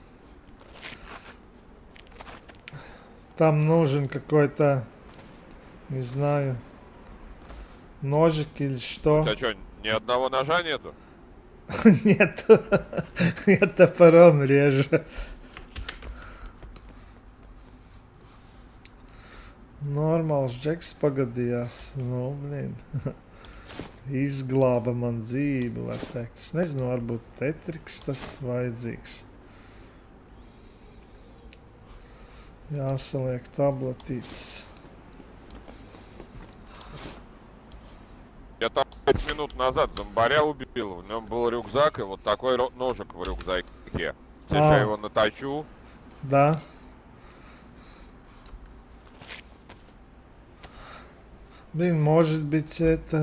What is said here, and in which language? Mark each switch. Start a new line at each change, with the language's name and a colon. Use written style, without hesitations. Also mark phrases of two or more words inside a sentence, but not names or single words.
Russian: Там нужен какой-то, не знаю, ножик или У что. тебя что, ни одного ножа нету? Нет. Я топором режу.
Latvian: Normāls džeks pagadījās.
Russian: Nu, blin.
Latvian: Izglāba man dzīvi, var teikt. Es nezinu, varbūt tetriks tas vajadzīgs. Jāsaliek tabletītes.
Russian: Я там 5 минут назад зомбаря убил, в нем был рюкзак и вот такой ножик в рюкзаке. Сейчас я его наточу. Да. Блин, может быть это...